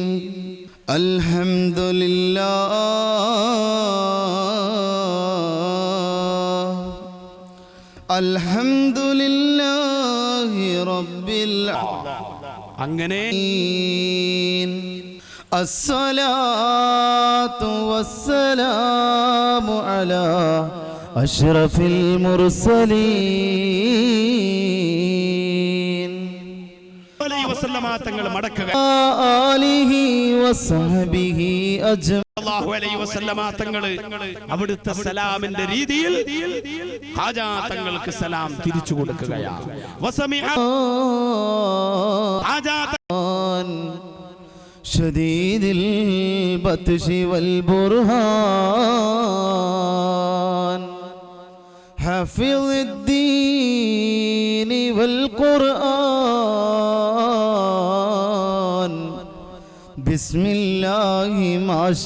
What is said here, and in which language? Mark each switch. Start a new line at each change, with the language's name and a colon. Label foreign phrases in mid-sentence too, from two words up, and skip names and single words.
Arabic: الحمد لله الحمد لله رب العالمين.
Malayalam: അങ്ങനെ
Arabic: الصلاة والسلام على أشرف المرسلين
Malayalam: തങ്ങൾ മടക്കുക.
Arabic: آله وصحبه أجمعين.
Malayalam: തങ്ങള് അവിടുത്തെ സലാമിന്റെ രീതിയിൽ ഹാജാ തങ്ങൾക്ക് സലാം തിരിച്ചു കൊടുക്കുകയാണ്.
Arabic: شديد البطش والبرهان حافظ الدين والقرآن بسم الله ما